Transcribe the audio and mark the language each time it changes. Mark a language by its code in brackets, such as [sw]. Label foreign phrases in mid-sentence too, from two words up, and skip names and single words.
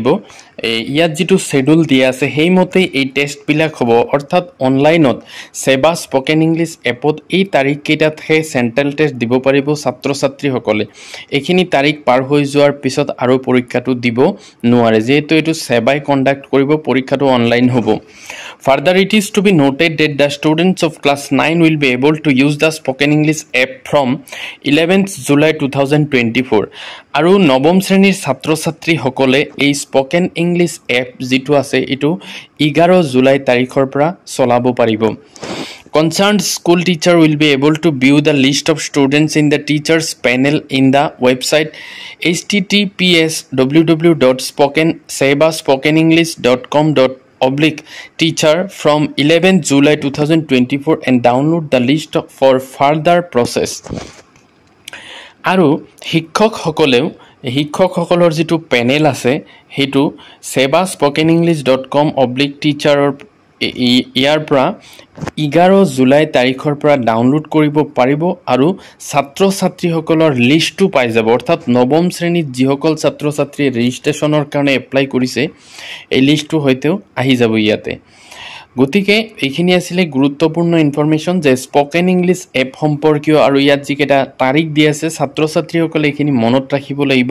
[as] ইয়াত যিটো শ্বেডিউল দিয়া আছে সেইমতেই এই টেষ্টবিলাক হ'ব। অৰ্থাৎ অনলাইনত সেবা [en] spoken English [as] এপত এই তাৰিখকেইটাতহে [en] central test [as] দিব পাৰিব ছাত্ৰ ছাত্ৰীসকলে। এইখিনি তাৰিখ পাৰ হৈ যোৱাৰ পিছত আৰু পৰীক্ষাটো দিব নোৱাৰে, যিহেতু এইটো সেবাই কণ্ডাক্ট কৰিব, পৰীক্ষাটো অনলাইন হ'ব। [en] Further, it is to be noted that the students of class 9 will be able to use the spoken English app from 11th July 2024. [as] আৰু নৱম শ্ৰেণীৰ ছাত্ৰ ছাত্ৰীসকলে এই [en] spoken English app [as] যিটো আছে এইটো 11 জুলাই তাৰিখৰ পৰা চলাব পাৰিব। [en] Concerned school teacher will be able to view the list of students in the teachers panel in the website https://sebaspokenenglish.com/teacher from 11th July 2024 and download the list for further process. [as] আৰু শিক্ষকসকলৰ যিটো পেনেল আছে সেইটো sebaspokenenglish.com/teacher ইয়াৰ পৰা 11 জুলাই তাৰিখৰ পৰা ডাউনলোড কৰিব পাৰিব আৰু ছাত্ৰ ছাত্ৰীসকলৰ লিষ্টটো পাই যাব। অৰ্থাৎ নৱম শ্ৰেণীত যিসকল ছাত্ৰ ছাত্ৰীয়ে ৰেজিষ্ট্ৰেশ্যনৰ কাৰণে এপ্লাই কৰিছে এই লিষ্টটো হয়তো আহি যাব ইয়াতে। গতিকে এইখিনি আছিলে গুৰুত্বপূৰ্ণ ইনফৰমেশ্যন যে [en] spoken English app [as] সম্পৰ্কীয়, আৰু ইয়াত যিকেইটা তাৰিখ দিয়া আছে ছাত্ৰ ছাত্ৰীসকলে এইখিনি মনত ৰাখিব লাগিব।